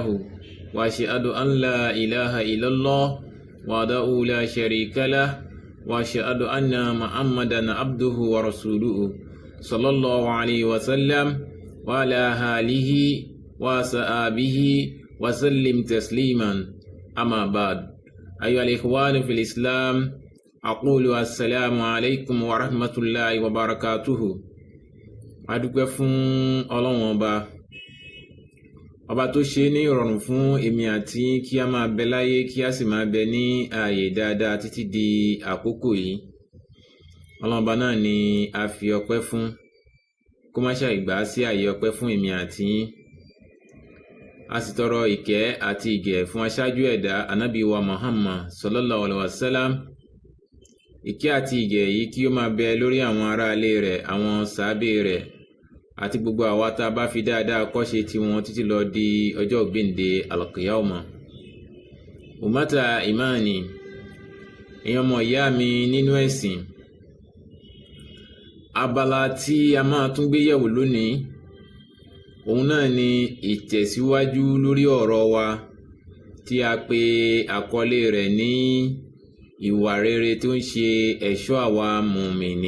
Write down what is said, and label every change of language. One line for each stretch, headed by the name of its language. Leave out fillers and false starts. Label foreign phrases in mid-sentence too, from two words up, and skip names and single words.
Arabic: وأشهد أن لا إله إلا الله وحده لا شريك له وأشهد أن محمدا عبده ورسوله صلى الله عليه وسلم وعلى آله وصحبه وسلم تسليما. أما بعد، أيها الإخوان في الإسلام، أقول السلام عليكم ورحمة الله وبركاته.
Yoruba: adúpẹ́ fún Ọlọ́run ọba tó ṣe ní ìrọ̀rùn fún èmi àti kí a máa bẹ láyé kí a sì máa bẹ ní ààyè dáadáa títí di àkókò yìí. Ọlọ́run ọba náà ni a fi ọpẹ́ fún, kó má ṣàì gbà sí ààyè ọpẹ́ fún èmi àti yín. A sì tọrọ ìkẹ́ àti ìgẹ̀ fún aṣáájú ẹ̀dá Ànábì wa Muhammad
Arabic: صلى الله عليه وسلم.
Yoruba: Ìkẹ́ àti ìgẹ̀ yìí kí ó máa bẹ lórí àwọn ará ilé rẹ̀, àwọn sàábé rẹ̀, àti gbogbo àwa tá a bá fi dáadáa kọ́ṣe tiwọn títí lọ di ọjọ́ ògbéǹde al-qiyamah.
Arabic: أمة إيماني,
Yoruba: èèyàn ọmọ ìyá mi nínú ẹ̀sìn, abala tí a máa tún gbé yẹ̀wò lónìí, òun náà ni ìtẹ̀síwájú lórí ọ̀rọ̀ wa tí a pè àkọlé rẹ̀ ní ìwà rere tó ń ṣe ẹ̀ṣọ́ àwa mùmìnì.